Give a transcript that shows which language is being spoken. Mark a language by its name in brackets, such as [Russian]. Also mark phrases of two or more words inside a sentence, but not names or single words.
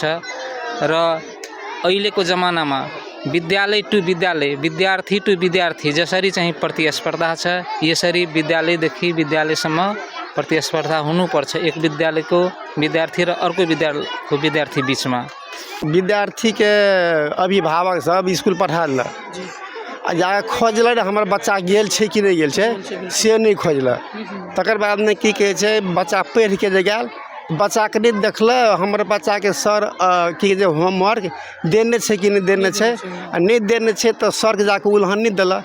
[Nepali] र अहिलेको जमानामा विद्यालय टु विद्यालय, विद्यार्थी टु विद्यार्थी जसरी चाहिँ प्रतिस्पर्धा छ, यसरी विद्यालयदेखि विद्यालयसम्म प्रतिस्पर्धा हुनुपर्छ एक विद्यालयको विद्यार्थी र अर्को विद्यालयको विद्यार्थी बीचमा। [Maithili] विद्यार्थी के अभिभावक सब स्कूल पढ़ाल आ जाके खोजल हमार बच्चा गेल छै कि नहीं गेल छै से नहीं खोजल। तकर बाद में की कहे छै बच्चा पढ़ के जे गेल बच्चा के नहीं देखल हमर बच्चा के सर की जे होमवर्क देने छै कि नहीं देने छै आ नहीं देने छै तो सर के जाके उल्हन नहीं दिला।